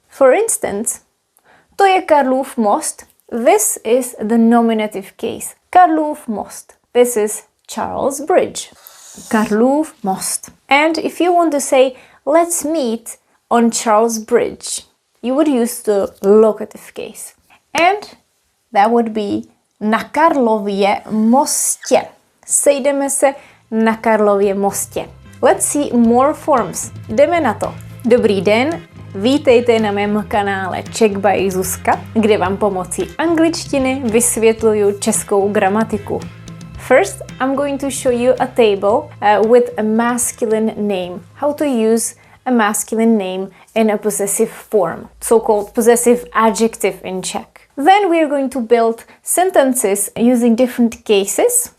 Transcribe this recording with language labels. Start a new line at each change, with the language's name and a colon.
English: For instance,
Czech: to je Karlův most.
English: This is the nominative case. Karlův most. This is Charles Bridge. Karlův most. And if you want to say, let's meet on Charles Bridge, you would use the locative case. And that would be
Czech: na Karlově mostě. Sejdeme se na Karlově mostě.
English: Let's see more forms.
Czech: Jdeme na to. Dobrý den, vítejte na mém kanále Czech by Zuzka, kde vám pomocí angličtiny vysvětluju českou gramatiku.
English: First, I'm going to show you a table with a masculine name. How to use a masculine name in a possessive form, so-called possessive adjective in Czech. Then we're going to build sentences using different cases.